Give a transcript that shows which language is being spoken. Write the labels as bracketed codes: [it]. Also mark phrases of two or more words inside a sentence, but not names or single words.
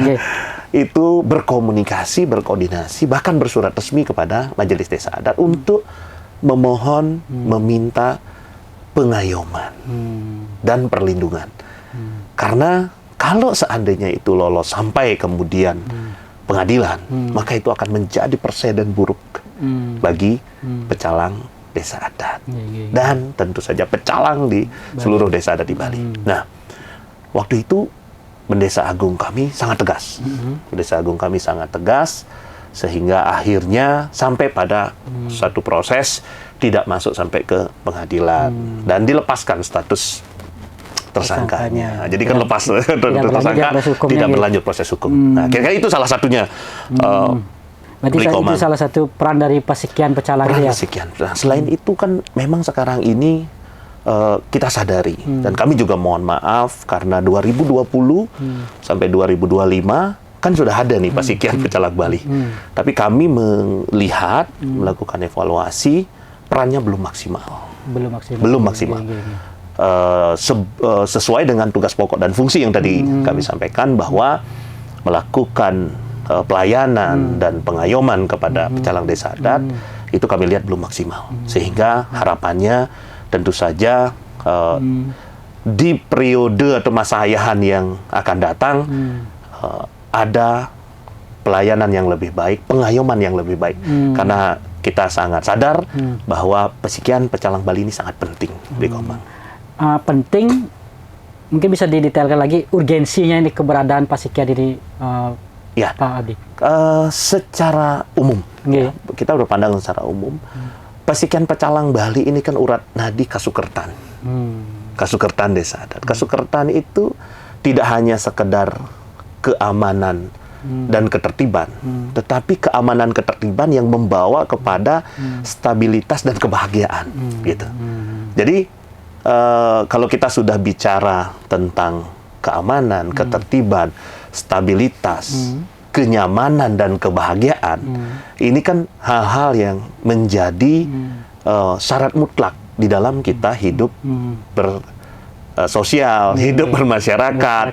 [id] Itu berkomunikasi, berkoordinasi, bahkan bersurat resmi kepada Majelis Desa Adat untuk memohon, meminta pengayoman dan perlindungan. Karena kalau seandainya itu lolos sampai kemudian pengadilan, maka itu akan menjadi presiden buruk bagi pecalang desa adat. Dan tentu saja pecalang di seluruh desa adat di Bali. Nah, waktu itu Mendesa Agung kami sangat tegas. Mendesa Agung kami sangat tegas sehingga akhirnya sampai pada satu proses tidak masuk sampai ke pengadilan dan dilepaskan status tersangkanya. Jadi kan lepas tersangka tidak berlanjut proses hukum. Nah, kira-kira itu salah satunya. Berarti itu salah satu peran dari Pasikian Pecalang peran ya. Pasikian. Nah, selain itu kan memang sekarang ini kita sadari dan kami juga mohon maaf karena 2020 sampai 2025 kan sudah ada nih Pasikian Pecalang Bali. Tapi kami melihat melakukan evaluasi perannya belum maksimal. Belum maksimal. Sesuai dengan tugas pokok dan fungsi yang tadi kami sampaikan bahwa melakukan pelayanan dan pengayoman kepada pecalang desa adat itu kami lihat belum maksimal. Sehingga harapannya tentu saja di periode atau masa ayahan yang akan datang ada pelayanan yang lebih baik, pengayoman yang lebih baik. Karena kita sangat sadar bahwa Pasikian Pecalang Bali ini sangat penting di Komang. Penting, mungkin bisa didetailkan lagi urgensinya ini keberadaan Pasikian ini, ya, Pak Abdi. Secara umum, ya, kita berpandang secara umum, Pasikian Pecalang Bali ini kan urat nadi Kasukertan. Kasukertan desa adat. Kasukertan itu tidak hanya sekedar keamanan dan ketertiban, tetapi keamanan ketertiban yang membawa kepada stabilitas dan kebahagiaan, gitu. Jadi kalau kita sudah bicara tentang keamanan, ketertiban, stabilitas, kenyamanan dan kebahagiaan, ini kan hal-hal yang menjadi syarat mutlak di dalam kita hidup bersosial, hidup bermasyarakat,